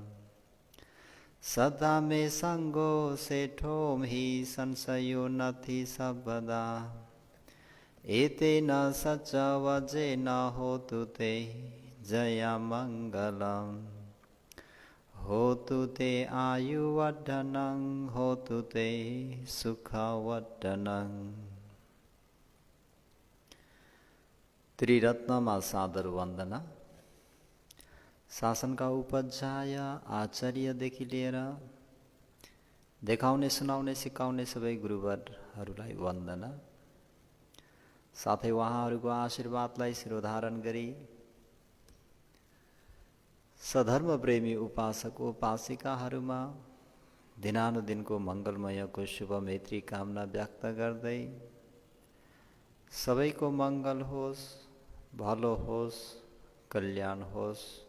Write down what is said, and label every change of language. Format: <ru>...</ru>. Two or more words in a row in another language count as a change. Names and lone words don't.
<pi>सदा में संगो सेठोम ही संशयो नथि सबदा एतेन सच वजेन होतु ते जय मंगलम। होतु ते आयुवर्धनं होतु ते सुखवर्धनं।</pi> <ne>त्रिरत्नमा सादर वंदना। शासनका उपाध्याय आचार्यदेखि लिएर देखाउने सुनाउने सिकाउने सबै गुरुवरहरूलाई वन्दना। साथै उहाँहरूको आशीर्वादलाई शिरोधारण गरी सधर्म प्रेमी उपासक उपासिकाहरूमा दिनानुदिनको मङ्गलमयको शुभ मैत्री कामना व्यक्त गर्दै सबैको मङ्गल होस्, भलो होस्, कल्याण होस्।</ne>